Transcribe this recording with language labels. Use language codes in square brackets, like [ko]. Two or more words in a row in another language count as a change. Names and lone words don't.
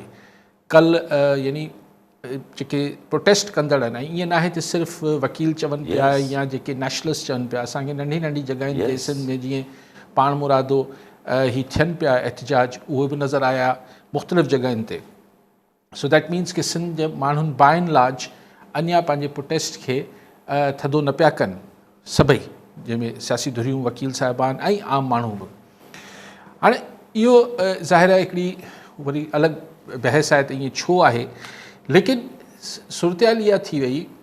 [sd] कल यानी जेके प्रोटेस्ट कंदड़ आहिनि, ऐं ईअं न आहे त सिर्फ़ु वकील चवनि पिया या जेके नेशनलिस्ट चवनि पिया, असांखे नंढी नंढी जॻहियुनि ते सिंध में जीअं पाण मुरादो ही थियनि पिया एहतजाज, उहे बि नज़र आया मुख़्तलिफ़ जॻहियुनि ते। [en] so that means [sd] कि सिंध जे माण्हुनि [en] by and large [sd] अञा पंहिंजे प्रोटेस्ट खे थधो न पिया कनि, सभई जंहिंमें सियासी धुरियूं, वकील साहिबान ऐं आम माण्हू बि। हाणे इहो ज़ाहिर आहे हिकिड़ी वरी अलॻि बहस आहे त ईअं छो आहे, लेकिन सूरत इहा थी वई